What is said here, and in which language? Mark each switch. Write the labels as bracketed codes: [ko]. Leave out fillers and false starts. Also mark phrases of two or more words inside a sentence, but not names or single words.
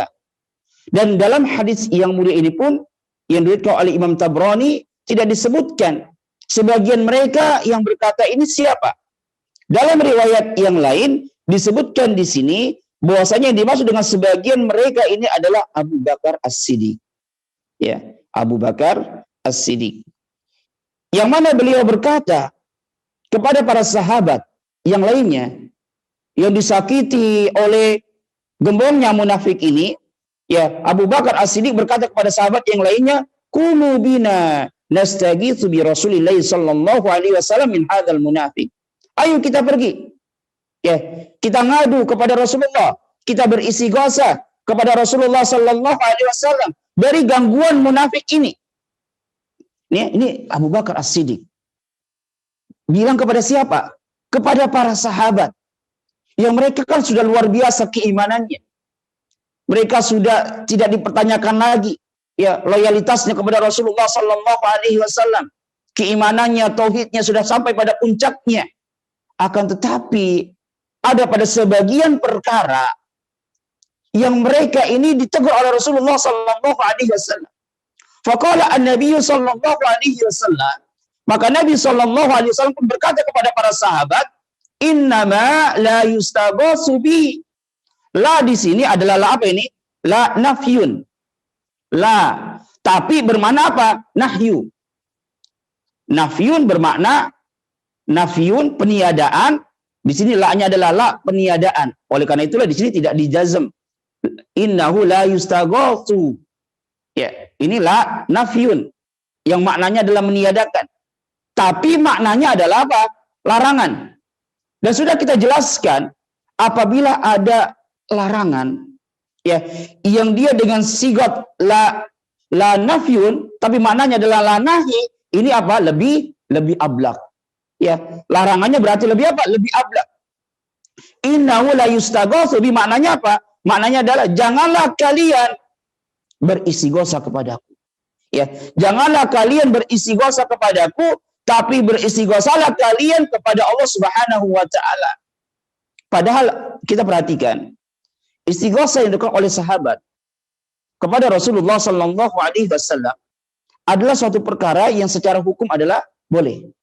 [id] Dan dalam hadis yang mulia ini pun yang diriwayatkan oleh Imam Tabrani tidak disebutkan sebagian mereka yang berkata ini siapa. Dalam riwayat yang lain disebutkan di sini bahwasanya yang dimaksud dengan sebagian mereka ini adalah Abu Bakar As-Siddiq. Ya, Abu Bakar As-Siddiq. Yang mana beliau berkata kepada para sahabat yang lainnya yang disakiti oleh gembongnya munafik ini, ya, Abu Bakar As-Siddiq berkata kepada sahabat yang lainnya, [ar] "قوموا بنا نستغيث برسول الله صلى الله عليه وسلم من هذا المنافق." [id] Ayo kita pergi. Ya, kita ngadu kepada Rasulullah, kita beristighatsah kepada Rasulullah [ar] صلى الله عليه وسلم [id] dari gangguan munafik ini. Ini Abu Bakar As-Siddiq bilang kepada siapa? Kepada para sahabat yang mereka kan sudah luar biasa keimanannya. Mereka sudah tidak dipertanyakan lagi ya loyalitasnya kepada Rasulullah [ar] صلى الله عليه وسلم. [id] Keimanannya, tauhidnya sudah sampai pada puncaknya. Akan tetapi ada pada sebagian perkara yang mereka ini ditegur oleh Rasulullah [ar] صلى الله عليه وسلم. فقال النبي صلى الله عليه وسلم, [id] maka Nabi [ar] صلى الله عليه وسلم [id] pun berkata kepada para sahabat, [ar] "إنما لا يستغاث بي." [id] La di sini adalah la apa ini? [ar] لا نفي لا, [id] tapi bermakna apa? Nahyu. Nafyun bermakna nafyun, peniadaan. Di sini la-nya adalah la peniadaan. Oleh karena itulah di sini tidak dijazm. [ar] إنه لا يستغاث. [id] Ya, ini [ar] لا نفي [id] yang maknanya adalah meniadakan. Tapi maknanya adalah apa? Larangan. Dan sudah kita jelaskan apabila ada larangan ya yang dia dengan sigat [ar] لا نفي [id] tapi maknanya adalah [ar] لا نهي, [id] ini apa? Lebih ablaq. Ya, larangannya berarti lebih apa? Lebih ablaq. [ar] إنه لا يستغاث بي, [id] maknanya apa? Maknanya adalah janganlah kalian beristighatsah kepadaku. Ya, janganlah kalian beristighatsah kepadaku, tapi beristighatsahlah kalian kepada Allah [ar] سبحانه وتعالى. [id] Padahal kita perhatikan istighatsah yang dilakukan oleh sahabat kepada Rasulullah [ar] صلى الله عليه وسلم [id] adalah suatu perkara yang secara hukum adalah boleh.